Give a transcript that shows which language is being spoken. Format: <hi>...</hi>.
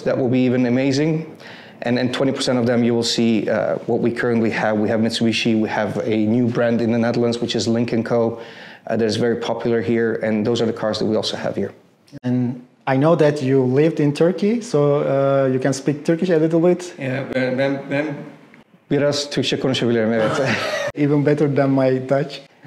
<en>That will be even amazing. And 20% of them you will see what we currently have. We have Mitsubishi, we have a new brand in the Netherlands, which is Lynk & Co. That is very popular here, and those are the cars that we also have here. And I know that you lived in Turkey, so you can speak Turkish a little bit.</en> <tr>Yeah, ben biraz Türkçe konuşabilirim, evet.</tr> <en>Even better than my Dutch.</en>